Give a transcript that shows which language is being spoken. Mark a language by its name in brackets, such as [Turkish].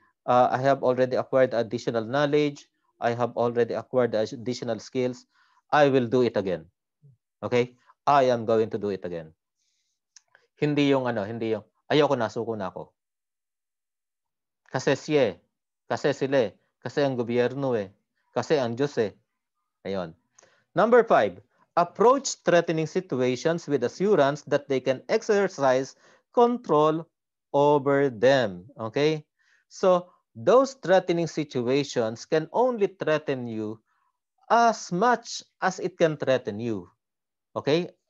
[English] I have already acquired additional knowledge. I have already acquired additional skills. I will do it again. Okay? I am going to do it again. [Filipino] Hindi yung ayoko na, suko na ako. Kasi siya, kasi sila, kasi ang gobyerno kasi ang Diyos Ayun. [English] Number 5, approach threatening situations with assurance that they can exercise control over them. Okay? So, those threatening situations can only threaten you as much as it can threaten you. Okay?